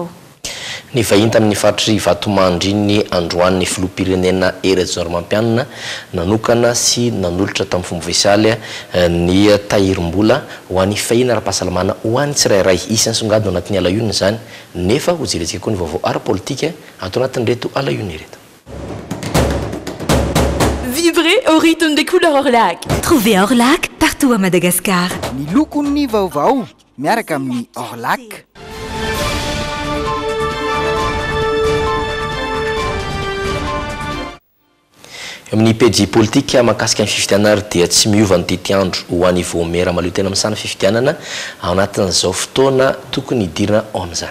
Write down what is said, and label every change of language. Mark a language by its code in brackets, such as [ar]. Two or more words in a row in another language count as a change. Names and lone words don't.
[mg] Ny vahiny tamin'ny faritry Vatomandry ny androan'ny filoham-pirenena Rajoelina nanokana sy nanolotra tamin'ny fomba ofisialy ny tahirim-bola ho an'ny fahiny ara-pahasalamana ho an'ny tsirairay isan'ny songadina ao anatin'ny alahionina izany nefa ho jerentsika koa ny vaovao ara-politika atao anatin'ireto alahionina ireto. [fr] Vibrez au rythme des couleurs Orlac. Trouvez Orlac partout à Madagascar. [mg] Ny lokon'ny vaovao miaraka amin'ny Orlac. Amin'ny pejy politika mahakasika ny fifidianana dia tsy miova ny tetiandro ho an'ny voamiera maleotena misana fifidianana ao anatin'izao fotoana tokony hidirana ao amin'izany.